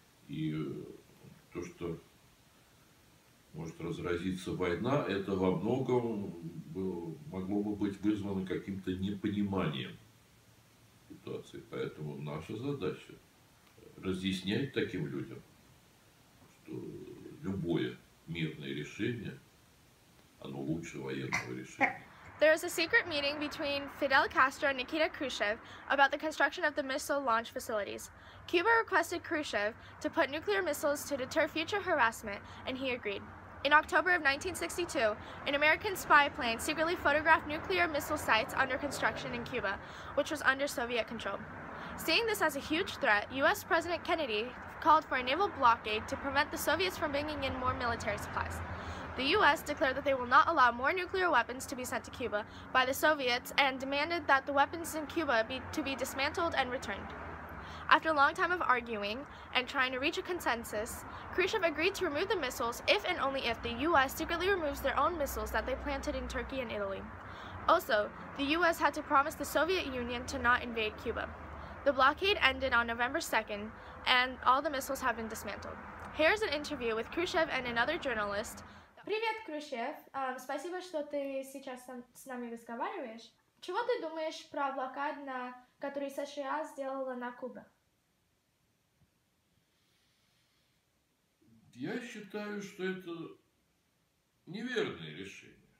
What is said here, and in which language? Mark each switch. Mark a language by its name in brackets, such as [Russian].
[Russian] И то, что может разразиться война, это во многом могло бы быть вызвано каким-то непониманием ситуации. Поэтому наша задача разъяснять таким людям, что любое мирное решение, оно лучше военного решения. [English] There was a secret meeting between Fidel Castro and Nikita Khrushchev about the construction of the missile launch facilities. Cuba requested Khrushchev to put nuclear missiles to deter future harassment, and he agreed. In October of 1962, an American spy plane secretly photographed nuclear missile sites under construction in Cuba, which was under Soviet control. Seeing this as a huge threat, U.S. President Kennedy called for a naval blockade to prevent the Soviets from bringing in more military supplies. The U.S. declared that they will not allow more nuclear weapons to be sent to Cuba by the Soviets and demanded that the weapons in Cuba be dismantled and returned. After a long time of arguing and trying to reach a consensus, Khrushchev agreed to remove the missiles if and only if the U.S. secretly removes their own missiles that they planted in Turkey and Italy. Also, the U.S. had to promise the Soviet Union to not invade Cuba. The blockade ended on November 2nd, and all the missiles have been dismantled. Here's an interview with Khrushchev and another journalist. [Russian] Привет, [English] Khrushchev. [Russian] Спасибо, что ты сейчас с нами разговариваешь. Чего ты думаешь про блокаду, которую США сделала на Кубе? Я считаю, что это неверное решение.